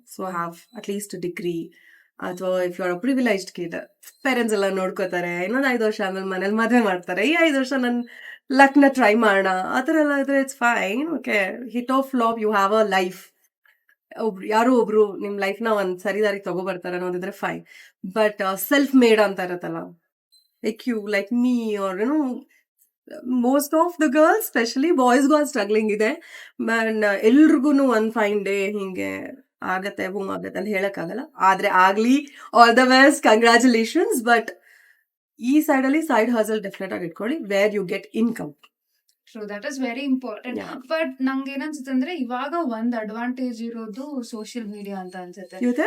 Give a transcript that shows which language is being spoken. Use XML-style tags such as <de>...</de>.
<en>so have at least degree, ಅಥವಾ if you are a privileged kid,</en> <kn>parents ಎಲ್ಲ ನೋಡ್ಕೋತಾರೆ. ಇನ್ನೊಂದು 5 ವರ್ಷ ಆದ್ಮೇಲೆ ಮನೇಲಿ ಮದುವೆ ಮಾಡ್ತಾರೆ. ಈ 5 ವರ್ಷ ನನ್ನ ಲಕ್ನ ಟ್ರೈ ಮಾಡೋಣ, ಆ ಥರ ಎಲ್ಲ ಇದ್ರೆ it's fine. Okay, hit of love,</kn> <en>You have a life.</en> <kn>ಯಾರೋ ಒಬ್ರು ನಿಮ್ ಲೈಫ್ನ ಒಂದ್ ಸರಿದಾರಿ ತಗೋಬರ್ತಾರೆ ಅನ್ನೋದಿದ್ರೆ ಫೈನ್.</kn> <en>But self made ಅಂತ ಇರತ್ತಲ್ಲ, like you, like me, or most of the girls, especially boys are struggling ಇದೆ.</en> <kn>and ಎಲ್ರಿಗೂ ಒಂದ್ ಫೈನ್ ಡೇ ಹಿಂಗೆ ಆಗತ್ತೆ, ಬೂಮ್ ಆಗತ್ತೆ ಅಂತ ಹೇಳಕ್ಕಾಗಲ್ಲ. ಆದ್ರೆ ಆಗ್ಲಿ,</kn> <en>All the best, congratulations.</en> <kn>But ಈ ಸೈಡ್ ಅಲ್ಲಿ ಸೈಡ್ ಹಸಲ್ ಡೆಫಿನೆಟ್ ಆಗಿ ಇಟ್ಕೊಳ್ಳಿ,</kn> <en>Where you get income. So that is very important.</en> <kn>But ನಂಗೆ ಏನನ್ಸುತ್ತೆ ಅಂದ್ರೆ, ಇವಾಗ ಒಂದ್ ಅಡ್ವಾಂಟೇಜ್ ಇರೋದು ಸೋಷಿಯಲ್ ಮೀಡಿಯಾ ಅಂತ ಅನ್ಸುತ್ತೆ.</kn>